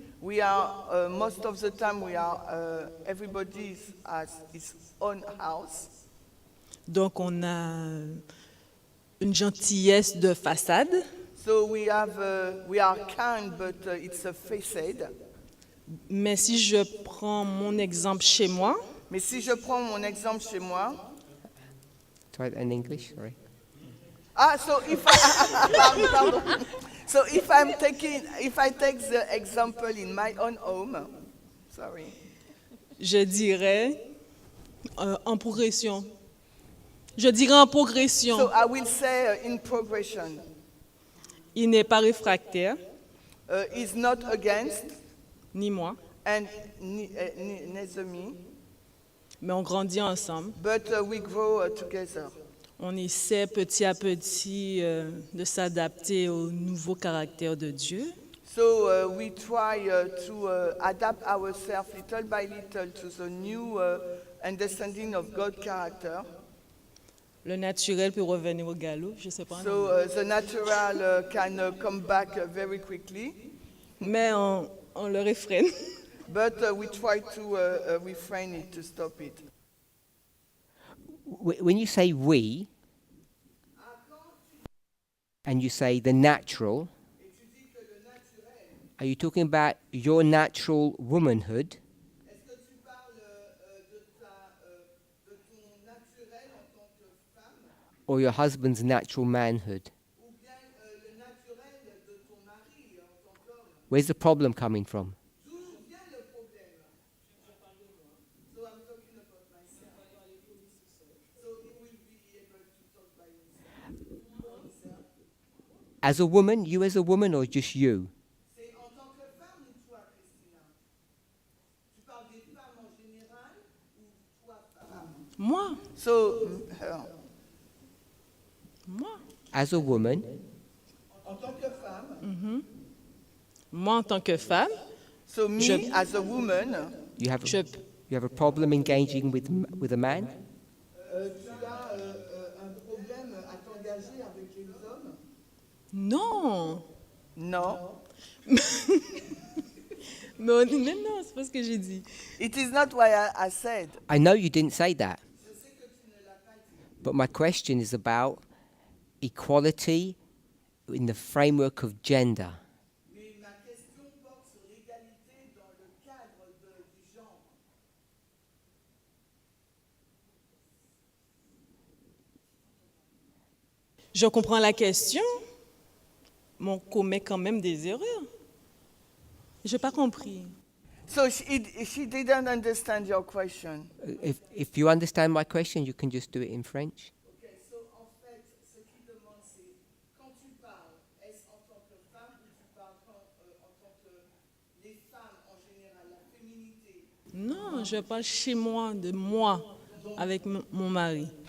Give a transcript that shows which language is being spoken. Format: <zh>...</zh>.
<en>We are most of the time we are everybody has his own house.</en> <fr>donc on a une gentillesse de façade,</fr> <en>So we are kind, but it's a facade.</en> <fr>mais si je prends mon exemple chez moi, Mais si je prends mon exemple chez moi,</fr> <en>Try it in English, sorry. so if pardon. So if I take the example in my own home, sorry.</en> <fr>je dirais en progression. Je dirais en progression.</fr> <en>So I will say in progression.</en> <fr>Il n'est pas réfractaire,</fr> <en>Is not against</en> <fr>ni moi,</fr> <en>and neither me,</en> <fr>mais on grandit ensemble.</fr> <en>but we grow together.</en> <fr>On essaie petit à petit de s'adapter au nouveau caractère de Dieu.</fr> <en>So we try to adapt ourselves little by little to the new understanding of God's character.</en> <fr>Le naturel peut revenir au galop, je sais pas. en</fr> <en>So</en> <fr>anglais.</fr> <en>the natural can come back very quickly,</en> <fr>Mais on le réfrène.</fr> <en>but we try to refrain it, to stop it. When you say we, and you say the natural, are you talking about your natural womanhood?</en> <fr>Est-ce que tu parles de ton naturel en tant que femme,</fr> <en>Or your husband's natural manhood?</en> <fr>ou bien le naturel de ton mari en tant qu'homme?</fr> <en>Where's the problem coming from?</en> <fr>D'où vient le problème?</fr> <en>So I'm talking about myself. So he will be able to talk by himself. As a woman, you as a woman, or just you?</en> <fr>C'est en tant que femme ou toi, Christina? Tu parles des femmes en général ou toi, femme? Moi,</fr> <en>So, her.</en> <fr>moi.</fr> <en>As a woman,</en> <fr>En tant que femme. Moi, en tant que femme,</fr> <en>So me,</en> <fr>Je-</fr> <en>as a woman, you have</en> <fr>je,</fr> <en>you have a problem engaging with a man?</en> <fr>tu as un problème à t'engager avec les hommes? non. Non. Non, non, c'est pas ce que j'ai dit.</fr> <en>It is not what I said. I know you didn't say that. But my question is about equality in the framework of gender.</en> <fr>Mais ma question porte sur l'égalité dans le cadre du genre. Je comprends la question, mais on commet quand même des erreurs. Je n'ai pas compris.</fr> <en>So she didn't understand your question. If you understand my question, you can just do it in French.</en> <fr>Okay, so en fait, ce qu'il demande, c'est quand tu parles, est-ce en tant que femme ou tu parles en tant que les femmes en général, la féminité? Non, je parle chez moi, de moi, avec mon mari.</fr>